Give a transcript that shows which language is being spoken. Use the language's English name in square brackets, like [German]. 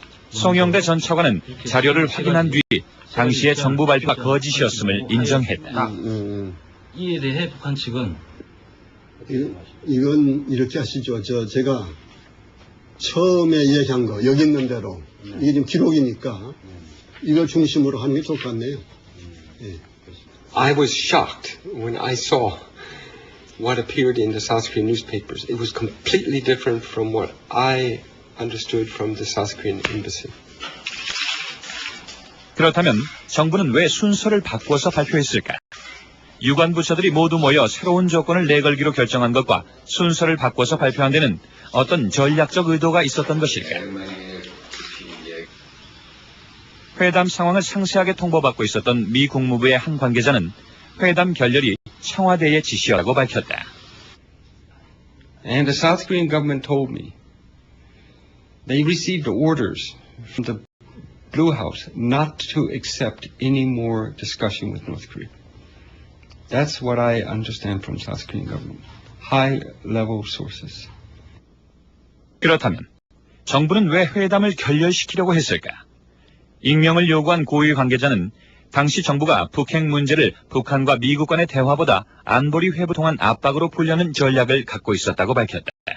[Korean] 송영대 전 차관은 자료를 확인한 뒤 당시의 정부 발표가 거짓이었음을 인정했다. 이에 대해 북한 측은 이건 이렇게 하시죠. 제가 처음에 얘기한 거 여기 있는 대로 이게 지금 기록이니까 이걸 중심으로 하는 게 좋을 것 같네요. [English] I was shocked when I saw what appeared in the South Korean newspapers. It was completely different from what I understood from the South Korean embassy. [Korean] 그렇다면 정부는 왜 순서를 바꿔서 발표했을까? 유관 부처들이 모두 모여 새로운 조건을 내걸기로 결정한 것과 순서를 바꿔서 발표한 데는 어떤 전략적 의도가 있었던 것일까? 회담 상황을 상세하게 통보받고 있었던 미 국무부의 한 관계자는 회담 결렬이 청와대의 지시라고 밝혔다. [English] And the South Korean government told me they received orders from the Blue House not to accept any more discussion with North Korea. That's what I understand from South Korean government. High-level sources. [Korean] 그렇다면 정부는 왜 회담을 결렬시키려고 했을까? 익명을 요구한 고위 관계자는 당시 정부가 북핵 문제를 북한과 미국 간의 대화보다 안보리 회부 통한 압박으로 풀려는 전략을 갖고 있었다고 밝혔다.